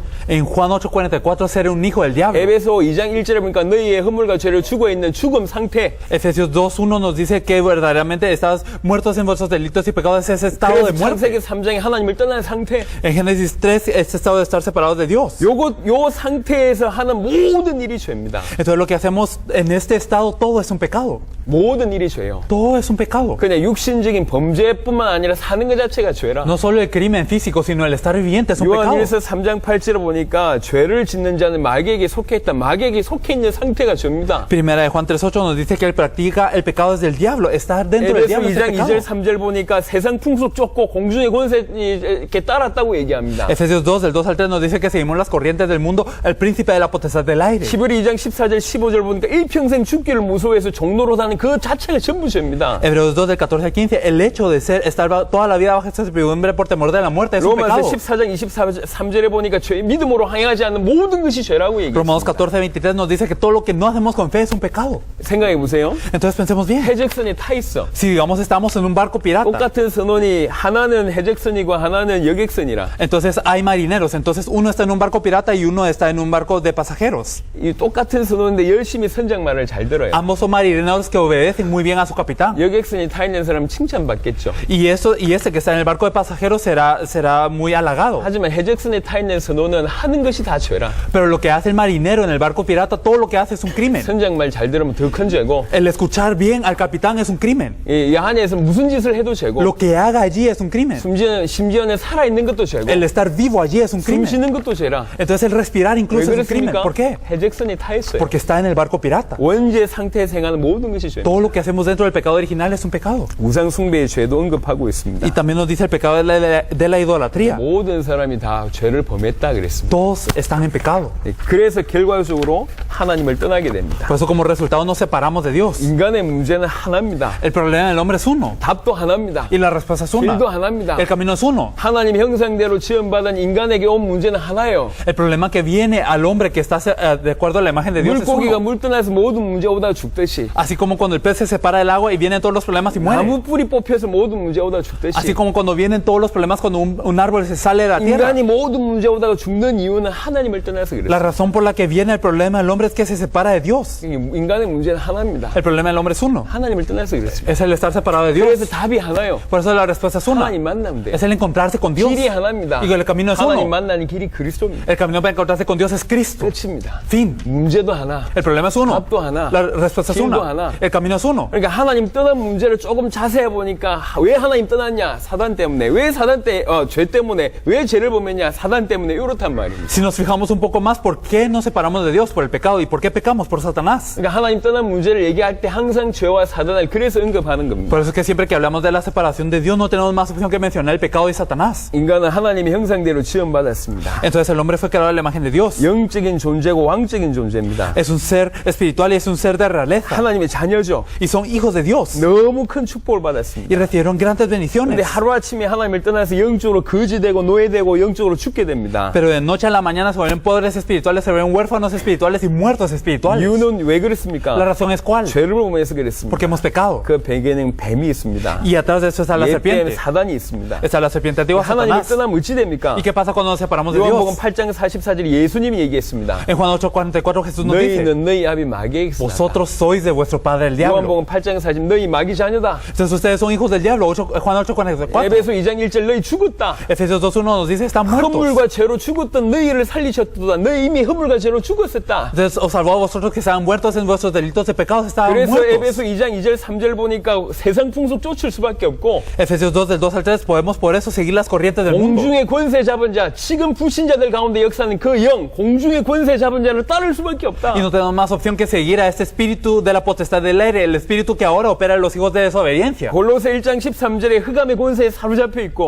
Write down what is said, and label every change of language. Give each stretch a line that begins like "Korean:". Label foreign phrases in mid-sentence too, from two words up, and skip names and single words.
Spanish: En Juan 8:44 ser un hijo del diablo.
Korean: 에베소 2장 1절에 보니까 너희의 허물과 죄를 죽어 있는 죽음 상태.
Spanish: Efesios 2:1 nos dice que verdaderamente estás muertos en vuestros delitos y pecados, es ese estado de
Korean: 그래서
Spanish: muerte.
Korean: 창세기 3장에 하나님을 떠난 상태.
Spanish: En Génesis 3, este estado de estar separados de Dios.
Korean: 요 상태에서 하는 모든 일이 죄입니다.
Spanish: Entonces lo que hacemos en este estado, todo es un pecado.
Korean: 모든 일이 죄요.
Spanish: Todo es un pecado.
Korean: 그냥 육신적인 범죄뿐만 아니라 사는 것 자체가 죄라.
Spanish: No solo el crimen físico, sino el estar viviente es un pecado.
Korean: 요한일서 3장 8절을 보니까 죄를 짓는 자는 마귀에게 속해 있다. 마귀에게 속해 있는 상태가 죄입니다.
Spanish: Primera de Juan 3:8 nos dice que el practica el pecado es del diablo. Estar dentro del
Korean: 에베소
Spanish: diablo es el
Korean: 2장
Spanish: pecado.
Korean: 2절 3절 보니까 세상 풍속 쫓고 공중의 권세 이렇게 따랐다고 얘기합니다.
Spanish: Efesios 2, del 2 al 3 nos dice que seguimos las corrientes del mundo, el príncipe de la potestad del aire.
Korean: 히브리 2장 14절 15절 보니까 일평생 죽기를 무서워해서 종로로 다는 그 자체가 전부 죄입니다.
Spanish: Hebreos 2 del 14 al 15, el hecho de estar toda la vida bajo esta servidumbre por temor de la muerte es un
Korean: 로마서
Spanish: pecado.
Korean: 14장 23절에 보니까 죄, 믿음으로 항해하지 않는 모든 것이 죄라고
Spanish: Romanos
Korean: 얘기했습니다.
Spanish: 14:23 nos dice que todo lo que no hacemos con fe es un pecado.
Korean: 생각해 보세요.
Spanish: Entonces pensemos bien.
Korean: 해적선에 타 있어.
Spanish: Si digamos estamos en un barco pirata,
Korean: 똑같은 선원이 하나는 해적선이고 하나는 여객선이라.
Spanish: entonces hay marineros, entonces uno está en un barco pirata y uno está en un barco de pasajeros.
Korean: 이 똑같은 선원인데 열심히 선장말을 잘 들어요.
Spanish: Ambos son marineros que obedecen muy bien a su capitán.
Korean: 여객선이 타 있는 사람은 칭찬받겠죠.
Spanish: Y ese que está en el barco de pasajeros será muy halagado.
Korean: 하지만 해적선에 타 있는 선원은 하는 것이 다 죄라.
Spanish: Pero lo que hace el marinero en el barco pirata, todo lo que hace es un crimen.
Korean: 선장말 잘 들으면 더 큰 죄고
Spanish: El escuchar bien al capitán es un crimen.
Korean: 이 안에서 무슨 짓을 해도 죄고
Spanish: Lo que haga allí es un crimen.
Korean: 심지어는 살아있는 것도 죄고
Spanish: El estar vivo allí es un
Korean: 숨
Spanish: crimen.
Korean: 쉬는 것도 죄라.
Spanish: Entonces el respirar
Korean: 왜
Spanish: incluso es un crimen.
Korean: 그렇습니까?
Spanish: ¿Por qué?
Korean: 해적선에 타 있어요.
Spanish: Porque está en el barco pirata.
Korean: 원죄 상태에서 행하는 모든 것이 죄.
Spanish: Todo lo que hacemos dentro del pecado original es un pecado.
Korean: 우상 숭배의 죄도 언급하고 있습니다.
Spanish: Y también nos dice el pecado de la idolatría.
Korean: 모든 사람이 다 죄를 범했다 그랬습니다.
Spanish: Todos están en pecado.
Korean: 그래서 결과적으로 하나님을 떠나게 됩니다.
Spanish: Por eso como resultado nos separamos de Dios.
Korean: 인간의 문제는 하나입니다.
Spanish: El problema del hombre es uno.
Korean: 답도 하나입니다.
Spanish: Y la respuesta es una.
Korean: 길도 하나입니다.
Spanish: El camino es uno.
Korean: 하나님 형상대로 지음받은 인간에게 온 문제는 하나예요.
Spanish: El problema que viene al hombre que está de acuerdo a la imagen de Dios es
Korean: 물고기가
Spanish: uno.
Korean: 물 떠나서 모든 문제 오다 죽듯이
Spanish: Así como cuando el pez se separa del agua y vienen todos los problemas y muere.
Korean: 나무 뿌리 뽑혀서 모든 문제 오다 죽듯이
Spanish: Así como cuando vienen todos los problemas cuando un árbol se sale de la tierra.
Korean: 인간이 모든 문제 오다가 죽는 이유는 하나님을 떠나서 그래요.
Spanish: La razón por la que viene el problema del hombre es que se separa de Dios.
Korean: 인간의 문제는 하나입니다.
Spanish: El problema del hombre es uno.
Korean: 하나님을 떠나서 그렇습니다.
Spanish: Es el estar separado de
Korean: 그래서
Spanish: Dios.
Korean: 답이 하나요.
Spanish: Por eso la respuesta es una.
Korean: 하나님 만나면 돼요.
Spanish: Es el encontrarse con Dios.
Korean: 길이 하나입니다.
Spanish: Y el camino es
Korean: 하나님
Spanish: uno.
Korean: 만나는 길이 그리스도입니다.
Spanish: El camino para encontrarse con Dios es Cristo.
Korean: 끝입니다.
Spanish: Fin.
Korean: 문제도 하나.
Spanish: El problema es uno.
Korean: 답도 하나.
Spanish: La respuesta es
Korean: 길도
Spanish: una.
Korean: 하나.
Spanish: El camino es uno.
Korean: 그러니까 하나님 떠난 문제를 조금 자세히 보니까 왜 하나님 떠났냐? 사단 때문에. 왜 죄 때문에. 왜 죄를 범했냐? 사단 때문에. 이렇단 말입니다.
Spanish: Si nos fijamos un poco más, ¿por qué nos separamos de Dios? Por el pecado. ¿Y por qué pecamos? Por Satanás.
Korean: 그러니까 하나님 떠난 문제를 얘기할 때 항상 죄와 사단을 그래서 언급하는 겁니다.
Spanish: Por eso es que siempre que hablamos de la separación de Dios no tenemos más opción que mencionar el pecado y Satanás.
Korean: 인간은 하나님의 형상대로 지음받았습니다.
Spanish: Entonces el hombre fue creado a la imagen de Dios.
Korean: 영적인 존재고 왕적인 존재입니다.
Spanish: Es un ser espiritual y es un ser de realeza.
Korean: 하나님의 자녀 자녀죠.
Spanish: y son hijos de Dios
Korean: 너무 큰 축복을
Spanish: y
Korean: 받았습니다.
Spanish: recibieron grandes
Korean: 근데
Spanish: bendiciones.
Korean: 하루아침에 하나님을 떠나서 영적으로 거지되고 노예되고 영적으로 죽게 됩니다.
Spanish: Pero de noche a la mañana se vuelven pobres espirituales, se vuelven huérfanos espirituales y muertos espirituales.
Korean: 이유는 왜
Spanish: La
Korean: 그렇습니까?
Spanish: razón es cuál?
Korean: 죄를 범해서 그랬습니다.
Spanish: Porque hemos pecado.
Korean: 그 배경에는 뱀이 있습니다.
Spanish: Y atrás de eso está la
Korean: 얘 때문에
Spanish: serpiente.
Korean: 사단이 있습니다.
Spanish: Está la serpiente antigua,
Korean: 하나님을
Spanish: Satanás.
Korean: 떠나면 어찌 됩니까?
Spanish: ¿Y qué pasa cuando nos separamos de
Korean: 요한복음
Spanish: Dios?
Korean: 8장 44절 예수님이 얘기했습니다.
Spanish: En Juan 8:44 Jesús nos dice,
Korean: 너희는 너희 아비 마귀에게서 났다.
Spanish: vosotros sois de vuestro padre el diablo.
Korean: 요한복음 8장 40 너희 마귀 자녀다.
Spanish: Entonces ustedes son hijos del diablo. Juan 8:44.
Korean: 에베소 2장 1절 너희 죽었다.
Spanish: Efesios 2:1 nos dice, están muertos.
Korean: 허물과 죄로 죽었던 너희를 살리셨도다. 너희 이미 허물과 죄로 죽었었다.
Spanish: Entonces os salvó a vosotros que estaban muertos en vuestros delitos de pecados, estaban
Korean: 그래서
Spanish: muertos.
Korean: 에베소 2장 2절 3절 보니까 세상 풍속 쫓을 수밖에 없고
Spanish: Efesios 2 del 2 al 3 podemos por eso seguir las corrientes del mundo.
Korean: 공중의 권세 잡은 자, 지금 불신자들 가운데 역사하는 그 영, 공중의 권세 잡은 자를 따를 수밖에 없다.
Spanish: Y no tenemos más opción que seguir a este espíritu de la potestad del aire, el espíritu que ahora opera en los hijos de desobediencia.
Korean: 골로새 1장 13절에 흑암의 권세에 사로잡혀 있고